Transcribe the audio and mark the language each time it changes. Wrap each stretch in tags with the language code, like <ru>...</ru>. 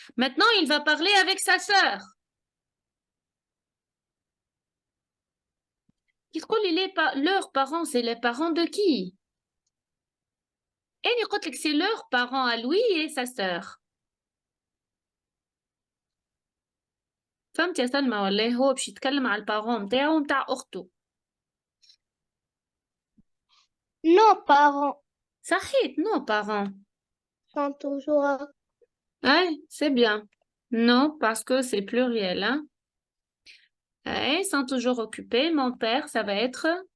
<fr>Maintenant il va parler avec sa sœur.</fr> <ar>كي تقولي</ar> <fr>leurs parents, c'est les parents de qui?</fr> <ar>أنا قلت لك</ar> <fr>c'est leurs parents à lui et sa sœur.</fr> <ar>فهمت يا سلمى ولا هو باش يتكلم على البارون نتاعو ونتاع أخته.</ar> <fr>Nos parents</fr> <ar>صحيت</ar> <fr>nos parents. sont toujours. Ouais, c'est bien. Non, parce que c'est pluriel, hein. Ouais, ils sont toujours occupés. Mon père, ça va être</fr>